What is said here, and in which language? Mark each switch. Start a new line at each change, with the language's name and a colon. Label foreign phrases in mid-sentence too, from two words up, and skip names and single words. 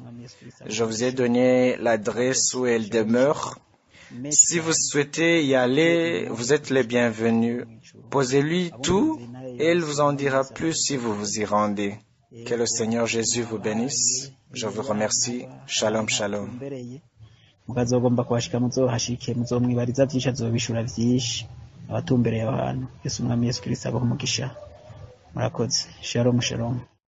French: Je vous ai donné l'adresse où elle demeure. Si vous souhaitez y aller, vous êtes les bienvenus. Posez-lui tout et elle vous en dira plus si vous vous y rendez. Que le Seigneur Jésus vous bénisse. Je vous remercie. Shalom, shalom.
Kinyarwanda: Abatumbereye aho hantu Yesu umwami Yesu Kristo abaho umugisha murakoze shalom shalom.